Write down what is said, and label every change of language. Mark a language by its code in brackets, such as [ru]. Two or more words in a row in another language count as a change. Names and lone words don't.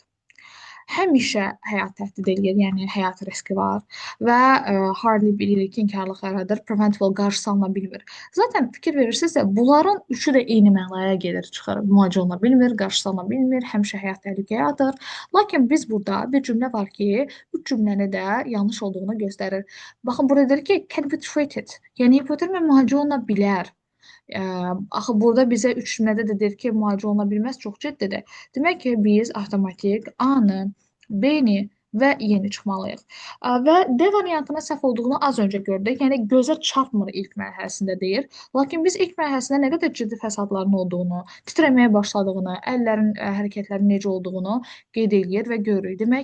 [az] Həmişə həyat təhdid edir, yəni həyat riski var və hardly bilirik ki, inkarlıq yaradır, preventable qarşısı alına bilmir. Zaten fikir verirsinizsə, bunların üçü də eyni mənaya gelir, çıxır. Müalicə oluna bilmir, qarşısı alına bilmir, həmişə həyat təhlükəyə atır. Lakin biz burada bir cümlə var ki, üç cümləni də yanlış olduğunu göstərir. Baxın, burada deyir ki, [en] can be treated. [az] Yəni hipotermiya müalicə oluna bilər. Axı burada bizə üç cümlədə də deyir ki, müalicə oluna bilməz, çox ciddidir. Demək ki, biz avtomatik A-nı, B-ni və yeni çıxmalıyıq. Və D variantının səhv olduğunu az öncə gördük. Yəni gözə çarpmır ilk mərhələsində deyir. Lakin biz ilk mərhələsində nə qədər ciddi fəsadların olduğunu, titrəməyə başladığını, əllərin hərəkətlərinin necə olduğunu qeyd eləyir və görürük.